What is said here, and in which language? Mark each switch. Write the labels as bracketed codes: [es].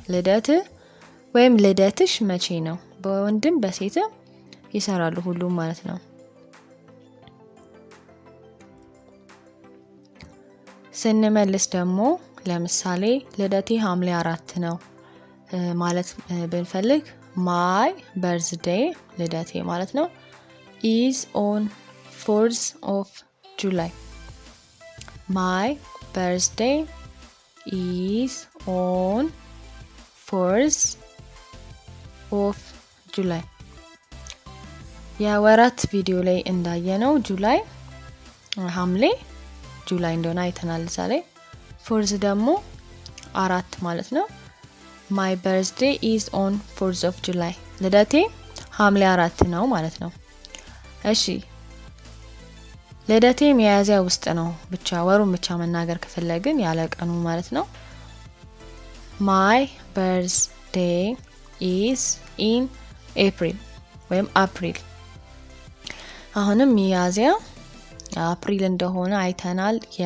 [am] ልደት ወይም ልደትሽ መቼ ነው። በወንድም በሴትም ይሰራሉ ሁሉም ማለት ነው። ስንመልስ ደግሞ ለምሳሌ ልደቴ ሐምሌ 4 ነው ማለት ብንፈልግ [en] my birthday [am] ልደቴ ማለት ነው [en] is on 4th of July. my birthday is on 4th of July. [am] የወራት ቪዲዮ ላይ እንዳየነው ጁላይ ሐምሌ ጁላይ እንደሆነ አይተናል። ዛሬ ፎርዝ ደግሞ 4 ማለት ነው። [en] my birthday is on 4th of July. [am] ልደቴ ሐምሌ 4 ነው ማለት ነው። እሺ ልደቴ ሚያዝያ ውስጥ ነው ብቻ ወሩን ብቻ መናገር ከፈለግን ያለ ቀኑ ማለት ነው። [en] my birthday is in April [am] ወይም አፕሪል። አሁንም ሚያዝያ አፕሪል እንደሆነ አይተናል